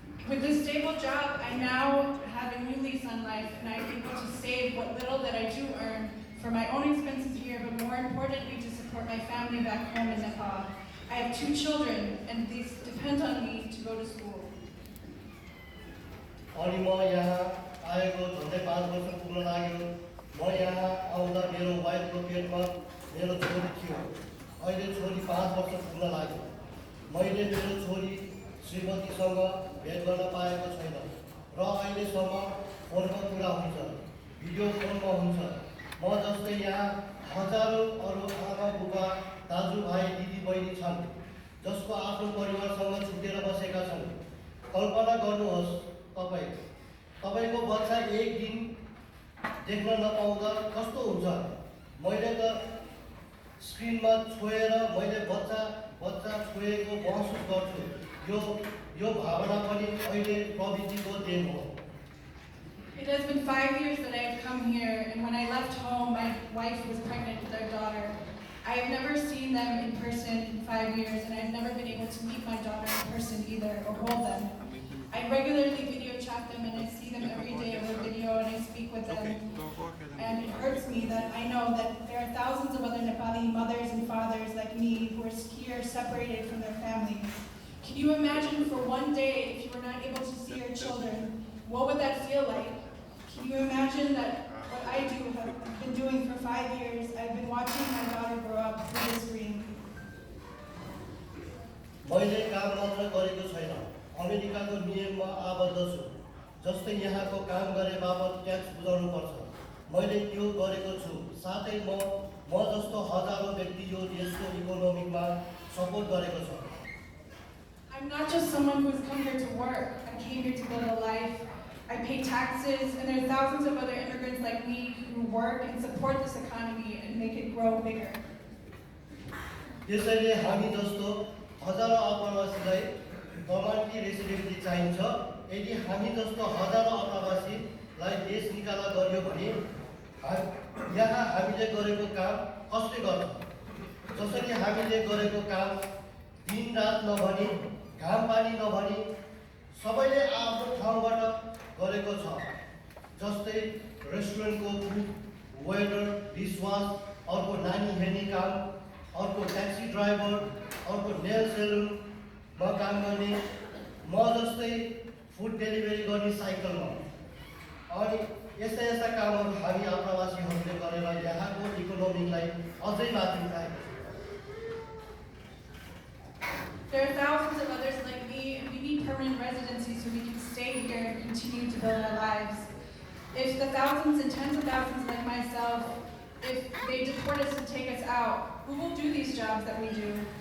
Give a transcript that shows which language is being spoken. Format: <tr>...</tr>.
<en>With this stable job, I now have a new lease on life and I'm able to save what little that I do earn for my own expenses here, but more importantly to support my family back home in Nepal. I have 2 children and these depend on me to go to school.</en> <ne>अनि म यहाँ आएको झन्डै 5 वर्ष पुग्न लाग्यो। म यहाँ आउँदा मेरो वाइफको पेटमा मेरो छोरी थियो। अहिले छोरी 5 वर्ष पुग्न लाग्यो। मैले मेरो छोरी श्रीमतीसँग भेट गर्न पाएको छैन र अहिलेसम्म फोनमा कुरा हुन्छ भिडियो फोनमा हुन्छ। म जस्तै यहाँ हजारौँ अरू आमा बुबा दाजुभाइ दिदीबहिनी छन् जसको आफ्नो परिवारसँग छुटेर बसेका छन्। कल्पना गर्नुहोस् तपाईको बच्चा एक दिन देख्न नपाउँदा कस्तो हुन्छ। मैले त स्क्रिनमा छोएर मैले बच्चा छोएको महसुस गर्छु। यो भावना पनि अहिले प्रविधिको देन हो।</ne> <en>It has been 5 years that I have come here, and when I left home, my wife was pregnant with our daughter. I have never seen them in person in 5 years, and I've never been able to meet my daughter in person either, or hold them. I regularly video chat them, and I see them every day over video, and I speak with them. And it hurts me that I know that there are thousands of other Nepali mothers and fathers like me who are here separated from their families. Can you imagine for one day if you were not able to see your children? What would that feel like? Can you imagine that what I have been doing for 5 years, I've been watching my daughter grow up through the screen.</en> <ne>मैले काम मात्र गरेको छैन, अमेरिकाको नियममा आबद्ध छु। जस्तै यहाँको काम गरे बापत ट्याक्स बुझाउनु पर्छ। मैले त्यो गरेको छु। साथै म जस्तो हजारौं व्यक्ति यो देशको इकोनोमीमा सपोर्ट गरेको छ।</ne> <en>I'm not just someone who's come here to work. I came here to build a life. I pay taxes, and there are thousands of other immigrants like me who work and support this economy and make it grow bigger.</en> <ne>त्यसैले हामी जस्तो हजारौं आप्रवासीलाई permanent residency चाहिन्छ। यदि हामी जस्तो हजारौं आप्रवासीलाई देश निकाला गरियो भने यहाँ हामीले गरेको काम कसले गर्छ? जसरी हामीले गरेको काम दिन रात नभनी घाम पानी नभनी सबैले आफ्नो ठाउँबाट गरेको छ। जस्तै रेस्टुरेन्टको कुक, वेटर, डिशवास, अर्को नानी हेर्ने काम, अर्को ट्याक्सी ड्राइभर, अर्को नेल सेलुनमा काम गर्ने, म जस्तै फुड डेलिभरी गर्ने साइकलमा। अनि यस्ता कामहरू हामी आप्रवासीहरूले गरेर यहाँको इकोनोमीलाई अझै माथि उठाएको छ।</ne> <en>There are thousands of others like me, and we need permanent residency so we can stay here and continue to build our lives. If the thousands and tens of thousands like myself, if they deport us and take us out, who will do these jobs that we do?</en>